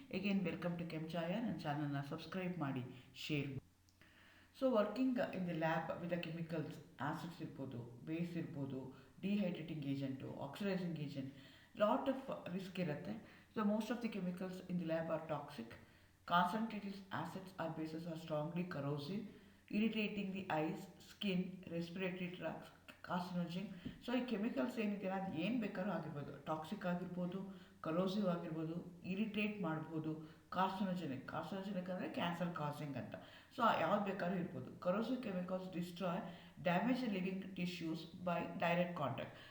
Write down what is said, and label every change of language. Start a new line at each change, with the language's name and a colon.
English: Again welcome to Kenchaya.
Kannada: ನನ್ನ ಚಾನಲ್ನ subscribe ಮಾಡಿ, share.
English: So working in the lab with the chemicals, acids ಇರ್ಬೋದು, base ಇರ್ಬೋದು, dehydrating agent, oxidizing agent, lot of risk ಇರುತ್ತೆ. So most of the chemicals in the lab are toxic. Concentrated acids or bases are strongly corrosive, irritating the eyes, skin, respiratory tracts, carcinogen.
Kannada: So ಈ chemicals ಏನಿದೆ ಅದು ಏನು ಬೇಕಾದ್ರೂ ಆಗಿರ್ಬೋದು, toxic ಆಗಿರ್ಬೋದು, corrosive ಆಗಿರ್ಬೋದು, irritate ಮಾಡ್ಬೋದು, ಕಾರ್ಸಿನೋಜೆನಿಕ್ ಅಂದರೆ ಕ್ಯಾನ್ಸರ್ ಕಾಸಿಂಗ್ ಅಂತ.
English: so
Kannada: ಯಾವ್ದು ಬೇಕಾದ್ರೂ ಇರ್ಬೋದು.
English: Corrosive chemicals destroy damage living tissues by direct contact.